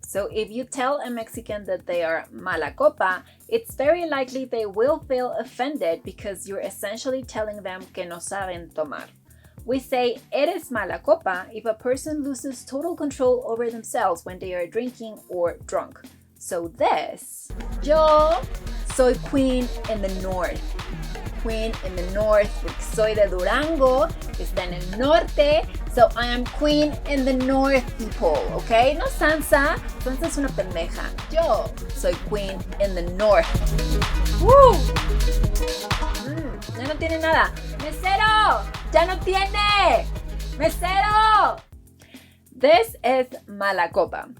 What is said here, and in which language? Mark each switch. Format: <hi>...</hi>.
<en>So if you tell a Mexican that they are mala copa, it's very likely they will feel offended because you're essentially telling them</en> <es>que no saben tomar.</es> <en>We say</en> <es>eres mala copa</es> <en>if a person loses total control over themselves when they are drinking or drunk. So this,</en> <es>yo soy</es> <en>queen in the north. Queen in the north</en> <es>porque soy de Durango, que está en el norte.</es> <en>So I am queen in the north, people, okay?</en> <es>No Sansa. Sansa es una pendeja. Yo soy</es> <en>queen in the north.</en> <es>¡Woo! Ya no tiene nada. ¡Mesero! ¡Ya no tiene!</es> <en>¡Mesero! This is mala copa.</en>